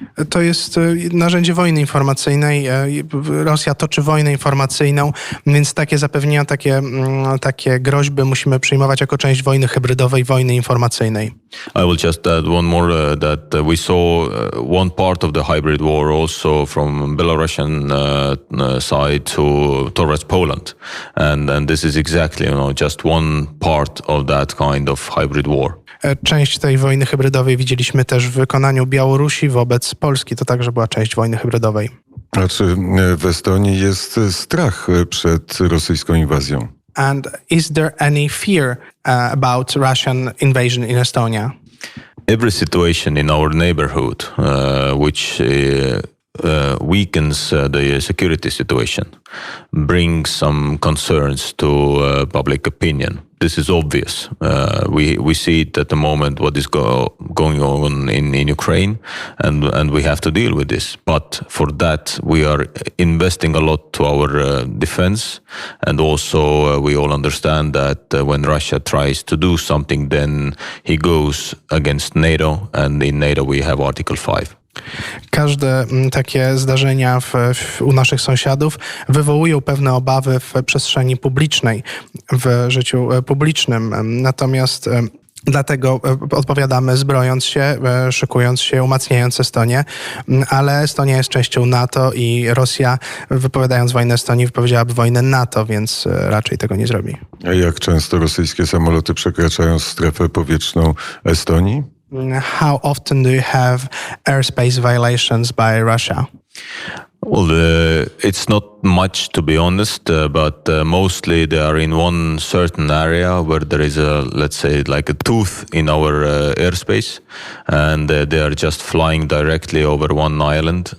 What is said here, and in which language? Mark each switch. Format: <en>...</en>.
<pl>To jest narzędzie wojny informacyjnej. Rosja toczy wojnę informacyjną, więc takie zapewnienia, takie groźby musimy przyjmować jako część wojny hybrydowej, wojny informacyjnej.</pl> <en>I will just add one more that we saw one part of the hybrid war also from Belarusian side towards Poland, and this is exactly just one part of that kind of hybrid war.</en> <pl>Część tej wojny hybrydowej widzieliśmy też w wykonaniu Białorusi wobec Polski. To także była część wojny hybrydowej. A czy w Estonii jest strach przed rosyjską inwazją?</pl> <en>And is there any fear about Russian invasion in Estonia? Every situation in our neighborhood which weakens the security situation brings some concerns to public opinion. This is obvious. We see it at the moment what is going on in Ukraine, and we have to deal with this. But for that, we are investing a lot to our defense, and also we all understand that when Russia tries to do something, then he goes against NATO, and in NATO we have Article 5.</en> <pl>Każde takie zdarzenia u naszych sąsiadów wywołują pewne obawy w przestrzeni publicznej, w życiu publicznym. Natomiast dlatego odpowiadamy zbrojąc się, szykując się, umacniając Estonię, ale Estonia jest częścią NATO i Rosja, wypowiadając wojnę Estonii, wypowiedziałaby wojnę NATO, więc raczej tego nie zrobi. A jak często rosyjskie samoloty przekraczają strefę powietrzną Estonii?</pl> <en>How often do you have airspace violations by Russia? Well, it's not much, to be honest, but mostly they are in one certain area where there is let's say, like a tooth in our airspace, and they are just flying directly over one island.</en>